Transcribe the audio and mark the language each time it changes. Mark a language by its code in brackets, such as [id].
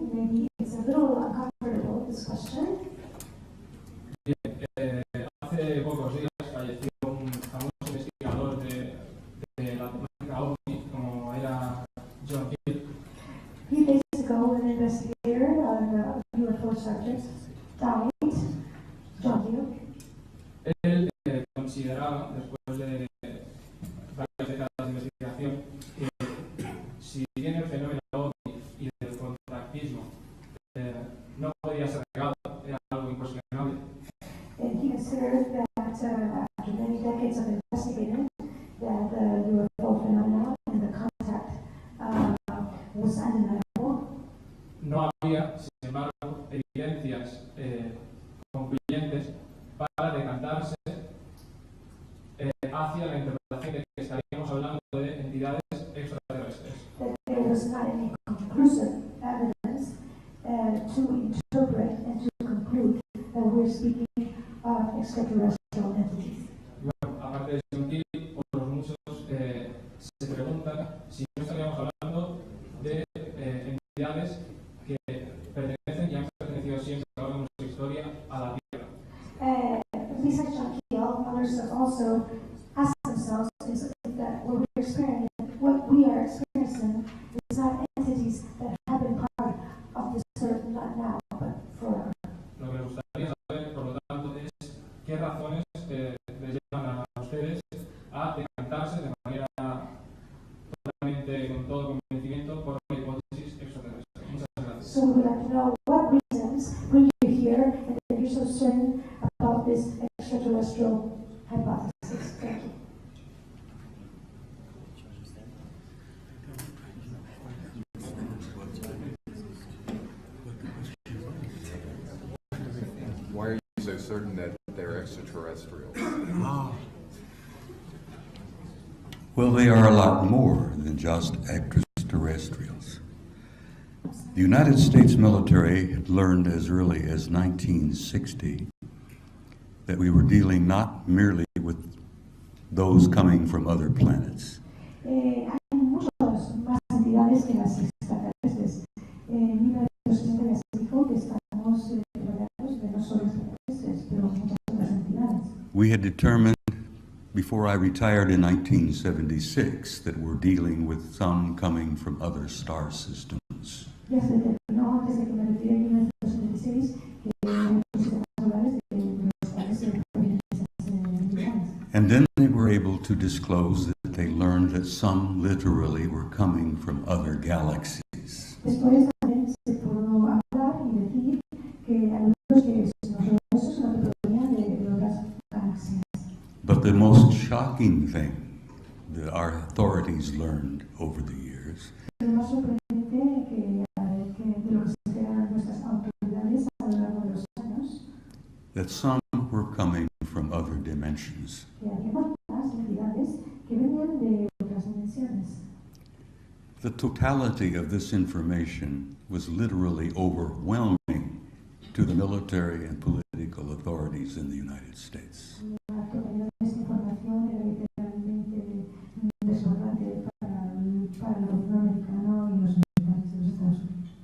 [en] Maybe it's a little uncomfortable, this question. [es] Bien, hace pocos días falleció un famoso investigador de la temática OVNI, como era John Hill. [en] A few days ago, an investigator on UFO subjects died, John Hill. [es] Él consideraba, después de varias décadas de investigación, que si bien el fenómeno OVNI y del contactismo no podía ser negado, era algo incuestionable. [en] And he considered that after many decades of investigating, that the UFO phenomena and the contact was undeniable. [es] No había, sin embargo, evidencias concluyentes para decantarse hacia la interpretación de que estaríamos hablando de entidades extraterrestres. [en] That there was not any conclusive evidence to interpret and to conclude that we're speaking of extraterrestrial entities. [es] Bueno, aparte de John Hill, otros muchos se preguntan si no estaríamos hablando de entidades que pertenecen y han pertenecido siempre a lo largo de nuestra historia a la Tierra. [en] Besides John Hill, others have also asked themselves is that what we are experiencing is not entities that have been part of this earth, not now, but forever. [es] Lo que me gustaría saber, por lo tanto, es qué razones les llevan a ustedes a decantarse de manera totalmente, con todo convencimiento, por la hipótesis extraterrestre. Muchas gracias. [en] So we would like to know what reasons bring you here and that you're so certain about this extraterrestrial hypothesis. Thank you. Why are you so certain that they're extraterrestrials? Well, they are a lot more than just extraterrestrials. The United States military had learned as early as 1960 that we were dealing not merely with those coming from other planets. [es] Hay muchas más entidades que las extraterrestres. En 1960 ya se dijo que estamos rodeados de no solo extraterrestres, pero muchas otras entidades. [en] We had determined before I retired in 1976 that we're dealing with some coming from other star systems. [es] Ya se determinó antes de que me retiré en 1976 que los sistemas solares de los cuales se provienen esas entidades. [en] And then they were able to disclose that they learned that some literally were coming from other galaxies. [es] Después también se pudo hablar y decir que algunos que no solo eso, sino que provenían de otras galaxias. [en] But the most shocking thing that our authorities learned over the years [es] Lo más sorprendente que de lo que se enteran nuestras autoridades a lo largo de los años, [en] that some were coming from other dimensions. [es] que había otras entidades que venían de otras dimensiones. [en] The totality of this information was literally overwhelming to the military and political authorities in the United States. [es] La totalidad de esta información era literalmente desbordante para el gobierno americano y los militares de los Estados Unidos.